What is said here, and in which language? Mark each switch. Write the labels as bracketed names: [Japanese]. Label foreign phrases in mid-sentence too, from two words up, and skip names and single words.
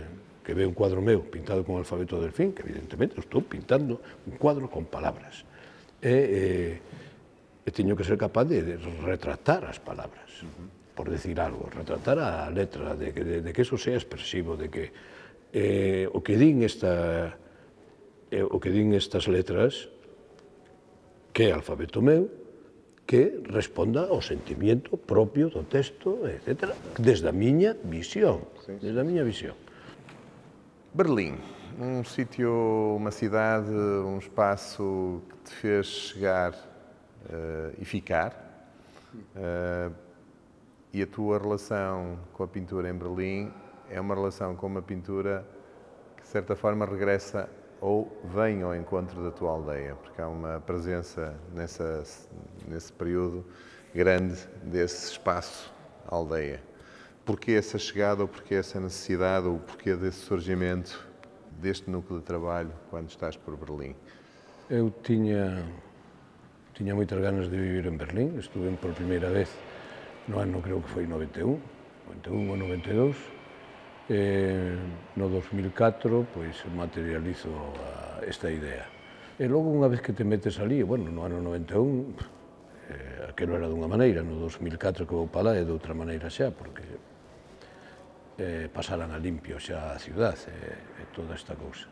[Galician] ve un cuadro meu pintado con o alfabeto Delfín, que evidentemente estou pintando un cuadro con palabras, e teño que ser capaz de retratar as palabras, por decir algo, retratar a letra, [Spanish] de que eso sea expresivo, [Galician] de que o que din o que din estas letras, que é alfabeto meu, que responda ao sentimento propio do texto, etc., desde a miña visión. Desde a miña visión. [Portuguese] Berlim, um sítio, uma cidade, um espaço que te fez chegar e ficar. E a tua relação com a pintura em Berlim é uma relação com uma pintura que, de certa forma, regressa ou vem ao encontro da tua aldeia, porque há uma presença nesse período grande desse espaço aldeia. Porquê essa chegada, ou porquê essa necessidade, ou porquê desse surgimento deste núcleo de trabalho quando estás por Berlim? [Galician] Eu tinha moitas ganas de vivir en Berlín, estuve por primeira vez no ano, creo que foi 91 ou 92, no 2004, pois materializo esta idea. E logo, unha vez que te metes ali, bueno, no ano 91, aquilo era dunha maneira, no 2004 que vou para lá é de outra maneira xa, porque pasaran a limpio xa a ciudad e toda esta cousa.